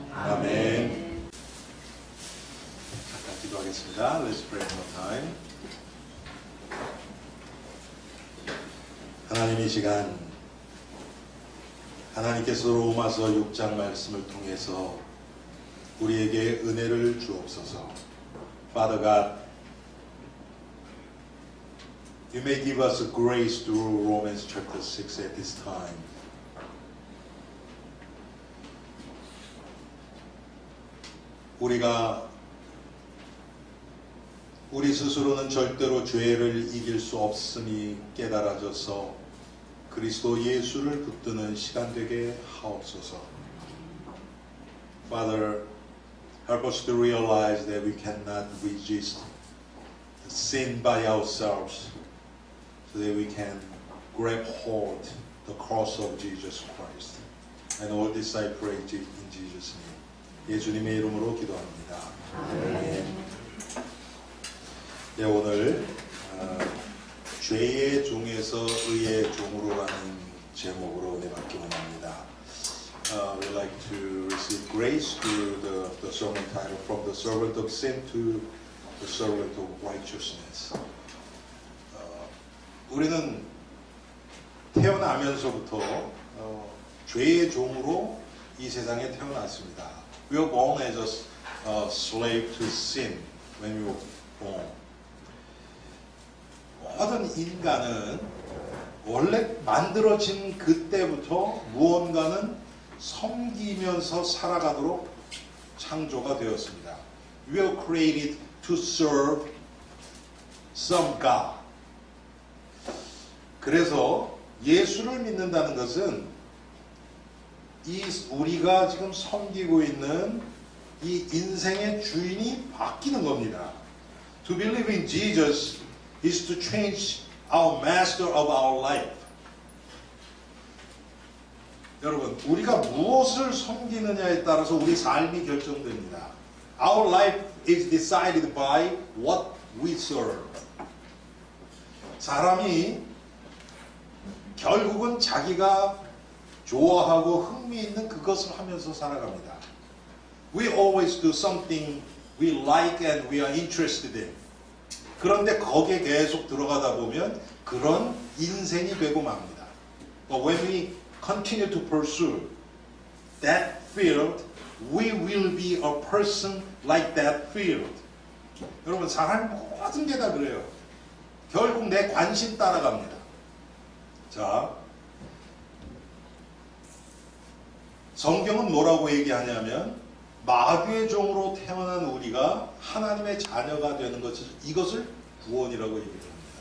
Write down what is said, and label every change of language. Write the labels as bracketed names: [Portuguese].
[Korean] 아멘. 잠깐 기도하겠습니다. [English] Let's pray one time. [Korean] 하나님, 이 시간 하나님께서 로마서 6장 말씀을 통해서 우리에게 은혜를 주옵소서. [English] Father God, You may give us a grace through Romans chapter 6 at this time. [Korean] 우리가 우리 스스로는 절대로 죄를 이길 수 없음이 깨달아져서 그리스도 예수를 붙드는 시간 되게 하옵소서. [English] Father, help us to realize that we cannot resist sin by ourselves, so that we can grab hold the cross of Jesus Christ. And all this I pray in Jesus' name. [Korean] 예수님의 이름으로 기도합니다. 아멘. 네, 오늘 죄의 종에서 의의 종으로라는 제목으로 은혜 받기 원합니다. [English] We'd like to receive grace through the sermon title, From the Servant of Sin to the Servant of Righteousness. [Korean] 우리는 태어나면서부터 죄의 종으로 이 세상에 태어났습니다. [English] We were born as a slave to sin when we were born. [Korean] 모든 인간은 원래 만들어진 그때부터 무언가는 섬기면서 살아가도록 창조가 되었습니다. [English] We were created to serve some God. [Korean] 그래서 예수를 믿는다는 것은 우리가 지금 섬기고 있는 이 인생의 주인이 바뀌는 겁니다. [English] To believe in Jesus is to change our master of our life. [Korean] 여러분, 우리가 무엇을 섬기느냐에 따라서 우리 삶이 결정됩니다. [English] Our life is decided by what we serve. [Korean] 사람이 결국은 자기가 좋아하고 흥미있는 그것을 하면서 살아갑니다. [English] We always do something we like and we are interested in. [Korean] 그런데 거기에 계속 들어가다 보면 그런 인생이 되고 맙니다. [English] But when we continue to pursue that field, we will be a person like that field. [Korean] 여러분, 사람 모든 게 다 그래요. 결국 내 관심 따라갑니다. 자, 성경은 뭐라고 얘기하냐면 마귀의 종으로 태어난 우리가 하나님의 자녀가 되는 것을 이것을 구원이라고 얘기합니다.